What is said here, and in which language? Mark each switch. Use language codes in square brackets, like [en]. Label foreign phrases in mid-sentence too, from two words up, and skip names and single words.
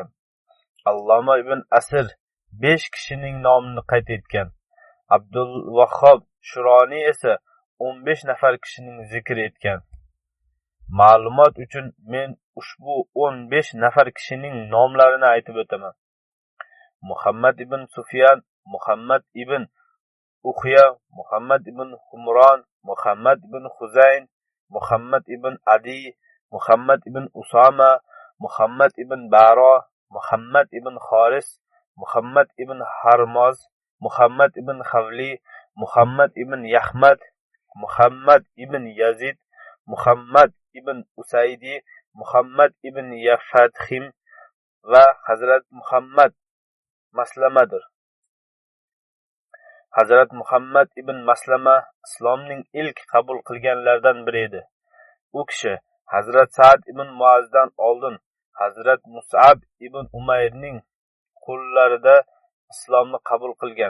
[uz] Alloma ibn Asir 5 kishining nomini qayd etgan. Abdul Vahhob Shuroni esa 15 nafar kishining zikr etgan. Ma'lumot uchun men ushbu 15 nafar kishining nomlarini aytib o'taman. Muhammad ibn Sufyan, Muhammad ibn Uxya, Muhammad ibn Humron, Muhammad ibn Huzayn, Muhammad ibn Adi, Muhammad ibn Usama, Muhammad ibn Baro, Muhammad ibn Xoris, Muhammad ibn Harmoz, Muhammad ibn Xavli, Muhammad ibn Yahmad, Muhammad ibn Yazid, Muhammad ibn Usaydi, Muhammad ibn Yafadhim va Hazrat Muhammad Maslamadir. Hazrat Muhammad ibn Maslama islomning ilk qabul qilganlardan biri edi. U kishi Hazrat Sa'd ibn Muazdan oldin Hazrat Mus'ab ibn Umayrning qo'llarida islomni qabul qilgan.